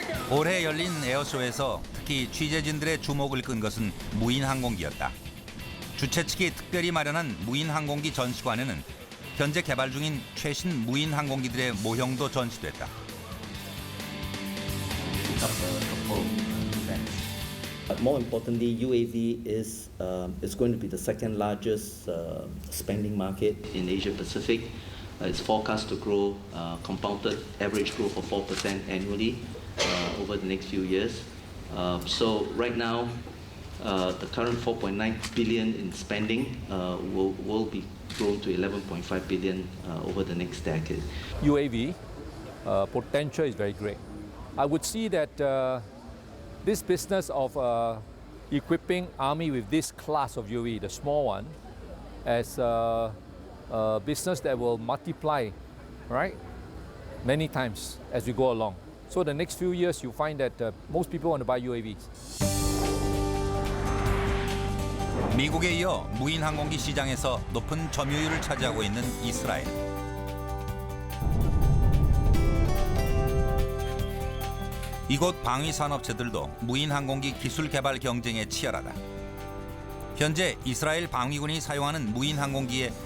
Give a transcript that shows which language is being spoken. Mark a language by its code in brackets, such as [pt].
[ko] 올해 열린 에어쇼에서 특히 취재진들의 주목을 끈 것은 무인 항공기였다. 주최 측이 특별히 마련한 무인 항공기 전시관에는 현재 개발 중인 최신 무인 항공기들의 모형도 전시됐다. [en] More importantly, UAV is going to be the second largest spending market in Asia Pacific. It's forecast to grow compounded average growth of 4% annually over the next few years. So right now, the current 4.9 billion in spending will be grown to 11.5 billion over the next decade. UAV potential is very great. I would see that this business of equipping Army with this class of UAV, the small one, as a business that will multiply, right, many times as we go along. So the next few years, you find that most people want to buy UAVs. [ko] 미국에 이어 무인 항공기 시장에서 높은 점유율을 차지하고 있는 이스라엘. 이곳 방위 산업체들도 무인 항공기 기술 개발 경쟁에 치열하다. 현재 이스라엘 방위군이 사용하는 무인 항공기의